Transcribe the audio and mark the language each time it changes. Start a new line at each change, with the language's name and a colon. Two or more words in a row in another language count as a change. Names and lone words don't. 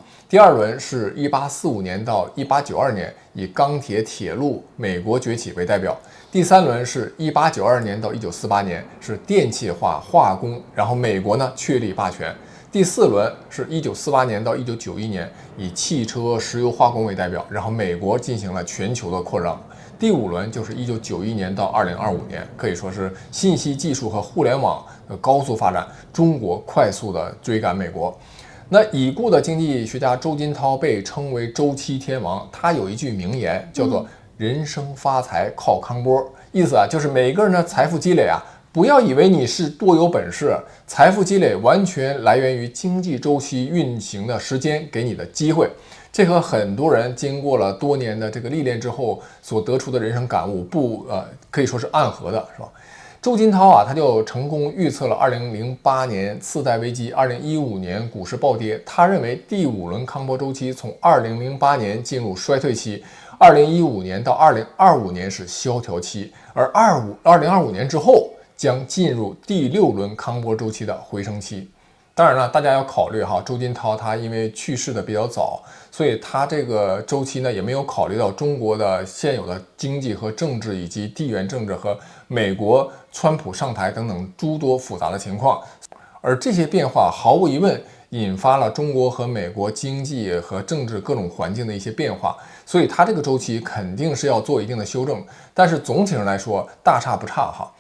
Chinese: 第二輪是1845年到1892年，以鋼鐵鐵路美國崛起為代表。第三輪是1892年到1948年，是電氣化化工，然後美國呢確立霸權。第四輪是1948年到1991年，以汽車、石油化工為代表，然後美國進行了全球的擴张。第五輪就是1991年到2025年，可以說是信息技術和互联網的高速发展，中国快速的追趕美国。那已故的经濟学家周金涛被称為周期天王，他有一句名言叫做“人生發財靠康波”，意思啊就是每個人的財富積累啊，不要以為你是多有本事，財富積累完全來源於經濟周期運行的時間給你的機會。這和很多人經過了多年的這個歷練之後所得出的人生感悟可以說是暗合的，是吧？周金涛啊，他就成功預測了2008年次貸危機、2015年股市暴跌。他認為第五輪康波周期從2008年進入衰退期，2015年到2025年是蕭條期，而2025年之後將進入第六輪康波周期的回升期。當然了，大家要考慮哈，周金涛他因為去世的比較早，所以他这个周期呢也没有考虑到中国的现有的经济和政治以及地缘政治和美国川普上台等等诸多复杂的情况，而这些变化毫无疑问引发了中国和美国经济和政治各种环境的一些变化，所以他这个周期肯定是要做一定的修正，但是总体上来说大差不差哈。